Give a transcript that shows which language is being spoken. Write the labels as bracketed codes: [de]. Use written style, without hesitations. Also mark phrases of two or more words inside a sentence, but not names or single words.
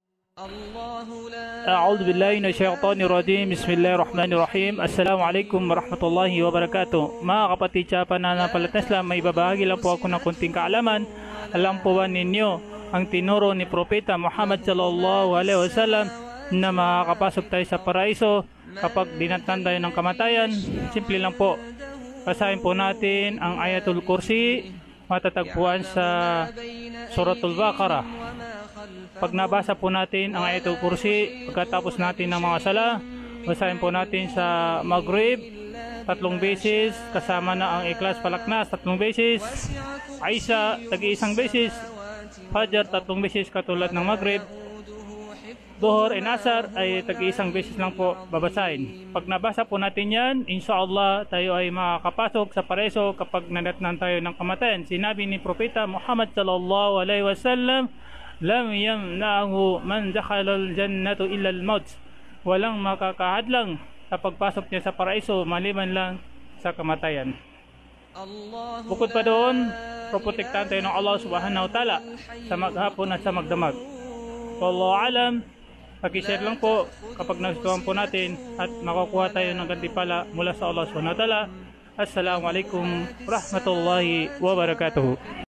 [ar] أعوذ بالله من الشيطان الرجيم. بسم الله الرحمن الرحيم. السلام عليكم ورحمة الله وبركاته. [tl] Mga kapatid sa pananampalataya Islam, may babahagi lang po ako ng kunting kaalaman. Alam po ba ninyo ang tinuro ni Propeta Muhammad [ar] صلى الله عليه وسلم [tl] na makakapasok tayo sa paraiso kapag dinatnan tayo ng kamatayan? Simple lang po. Basahin po natin ang Ayatul Kursi, matatagpuan sa Suratul Baqarah. Pag nabasa po natin ang Ayatul Kursi, pagkatapos natin ng mga sala, basahin po natin sa Maghrib 3 beses, kasama na ang Ikhlas Falaknas 3 beses, Aisha tagi-1 beses, Fajr 3 beses katulad ng Maghrib, Duhur and Asar ay tagi-1 beses lang po babasahin. Pag nabasa po natin yan, inshallah tayo ay makakapasok sa paraiso kapag nanatnan tayo ng kamatayan. Sinabi ni Propeta [ar] Muhammad صلى الله عليه وسلم، لم يمنعه من دخل الجنة إلا الموت. [tl] Walang makakahadlang sa pagpasok niya sa paraiso maliban lang sa kamatayan. Bukod pa doon, protektahan tayo ng Allah [ar] سبحانه وتعالى [tl] sa maghapon at sa magdamag. [ar] والله أعلم. [tl] Pag-share lang po kapag nagustuhan po natin at makukuha tayo ng gantimpala mula sa Allah [ar] سبحانه وتعالى. السلام عليكم ورحمة الله وبركاته.